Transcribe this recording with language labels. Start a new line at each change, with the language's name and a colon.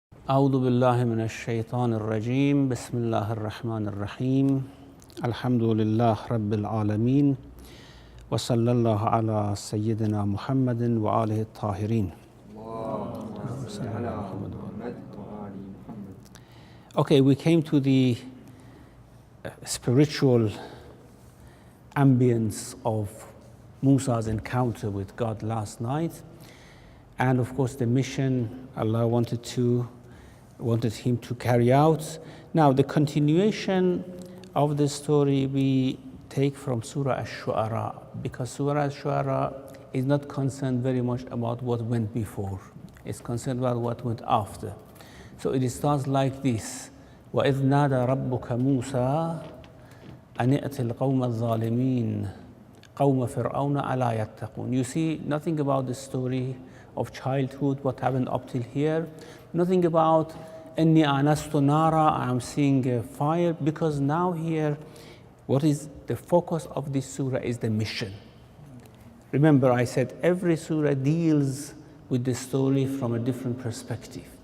Arabic: أعوذ بالله من الشيطان الرجيم بسم الله الرحمن الرحيم الحمد لله رب العالمين وصلى الله على سيدنا محمد وآله الطاهرين.
English: Okay, we came to the spiritual ambience of Musa's encounter with God last night, and of course the mission Allah wanted him to carry out. Now the continuation of the story we take from Surah Ash-Shu'ara, because Surah Ash-Shu'ara is not concerned very much about what went before. It's concerned about what went after. So it starts like this:
Arabic: وَإِذْ نَادَى رَبُّكَ مُوسَى أَنِ ائْتِ الْقَوْمَ الظَّالِمِينَ قَوْمَ فِرْعَوْنَ أَلَا يَتَّقُونَ.
English: You see nothing about the story of childhood, what happened up till here. Nothing about
Arabic: إِنِّي آنَسْتُ نَارًا,
English: I am seeing a fire, because now here what is the focus of this surah is the mission. Remember I said every surah deals with the story from a different perspective.